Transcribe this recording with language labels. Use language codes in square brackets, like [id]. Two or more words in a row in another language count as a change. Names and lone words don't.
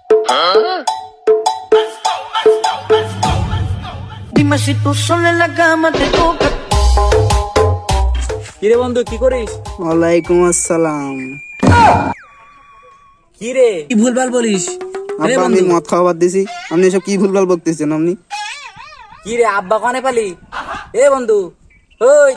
[es] Dime si tú sola en la cama te toca. [bn] কিরে বন্ধু কি করিস? [ar] وعليكم السلام. [bn] কিরে কি ভুলভাল বলিস? আব্বা আমি মদ খাওয়া বাদ দিছি, আপনি এসব কি ভুলভাল বলতেছেন আপনি? কিরে আব্বা কানে পালি? এ বন্ধু ওই